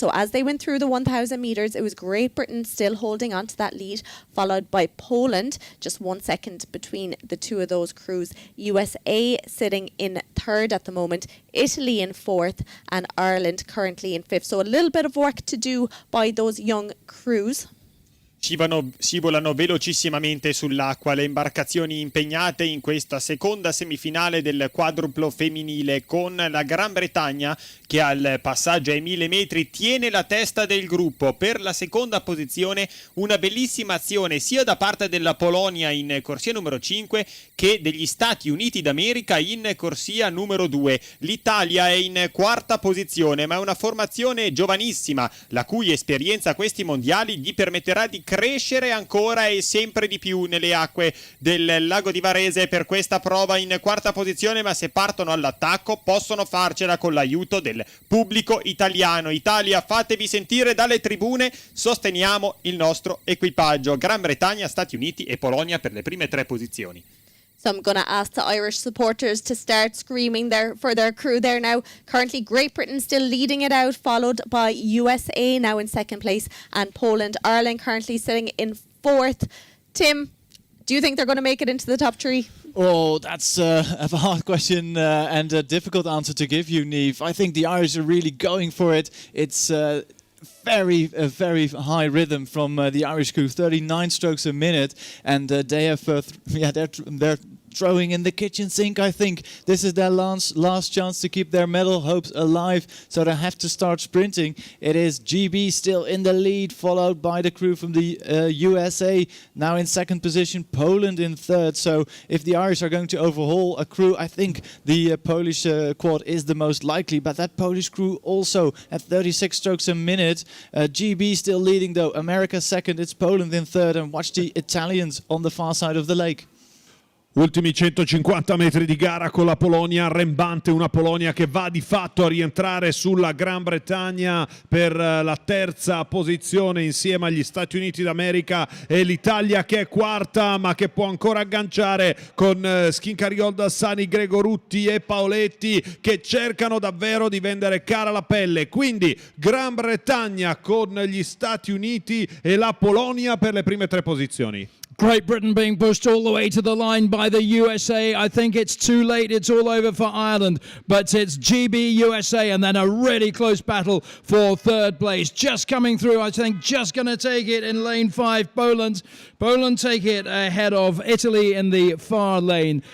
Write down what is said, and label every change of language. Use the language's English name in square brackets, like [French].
[English] So as they went through the 1,000 metres, it was Great Britain still holding on to that lead, followed by Poland, just 1 second between the two of those crews. USA sitting in 3rd at the moment, Italy in 4th, and Ireland currently in 5th. So a little bit of work to do by those young crews. [Italian] Scivolano velocissimamente sull'acqua le imbarcazioni impegnate in questa seconda semifinale del quadruplo femminile, con la Gran Bretagna che al passaggio ai 1000 metri tiene la testa del gruppo. Per la seconda posizione una bellissima azione sia da parte della Polonia in corsia numero 5 che degli Stati Uniti d'America in corsia numero 2. L'Italia è in 4ª posizione, ma è una formazione giovanissima, la cui esperienza a questi mondiali gli permetterà di crescere ancora e sempre di più nelle acque del lago di Varese per questa prova in 4ª posizione, ma se partono all'attacco possono farcela con l'aiuto del pubblico italiano. Italia, fatevi sentire dalle tribune, sosteniamo il nostro equipaggio. Gran Bretagna, Stati Uniti e Polonia per le prime 3 posizioni. [English] So I'm going to ask the Irish supporters to start screaming for their crew there now. Currently, Great Britain still leading it out, followed by USA now in 2nd place, and Poland. Ireland currently sitting in 4th. Tim, do you think they're going to make it into the top 3? Oh, that's a hard question and a difficult answer to give you, Niamh. I think the Irish are really going for it. It's very high rhythm from the Irish crew, 39 strokes a minute, and they have they're throwing in the kitchen sink. I think this is their last chance to keep their medal hopes alive, so they have to start sprinting. It is GB still in the lead, followed by the crew from the USA, now in 2nd position, Poland in 3rd. So if the Irish are going to overhaul a crew, I think the Polish quad is the most likely, but that Polish crew also at 36 strokes a minute. GB still leading though, America 2nd, it's Poland in 3rd, and watch the Italians on the far side of the lake. Ultimi 150 metri di gara con la Polonia arrembante, una Polonia che va di fatto a rientrare sulla Gran Bretagna per la 3ª posizione insieme agli Stati Uniti d'America, e l'Italia che è 4ª ma che può ancora agganciare con Schincariol, Dassani, Gregorutti e Paoletti, che cercano davvero di vendere cara la pelle. Quindi Gran Bretagna con gli Stati Uniti e la Polonia per le prime 3 posizioni. Great Britain being pushed all the way to the line by the USA. I think it's too late. It's all over for Ireland. But it's GB, USA, and then a really close battle for 3rd place. Just coming through, I think, just going to take it in lane 5, Poland. Poland take it ahead of Italy in the far lane.